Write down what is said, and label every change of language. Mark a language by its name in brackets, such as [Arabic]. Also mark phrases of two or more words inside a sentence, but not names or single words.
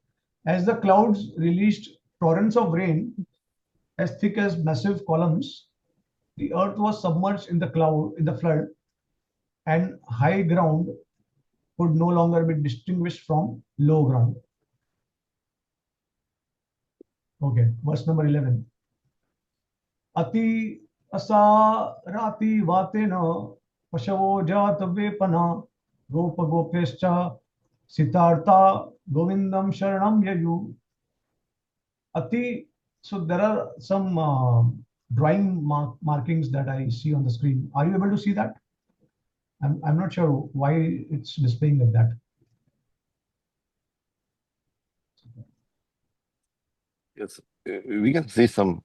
[English] As the clouds released torrents of rain as thick as massive columns, the earth was submerged in the flood, and high ground could no longer be distinguished from low ground. Okay, verse number 11. [Sanskrit] अति आसारवातेन पशवो जातवेपना गोपा गोप्यश्च शीतार्ता गोविन्दं शरणं ययुः. [English] Ati, so there are some drawing markings that I see on the screen. Are you able to see that? I'm not sure why it's displaying like that. Yes, we can see some.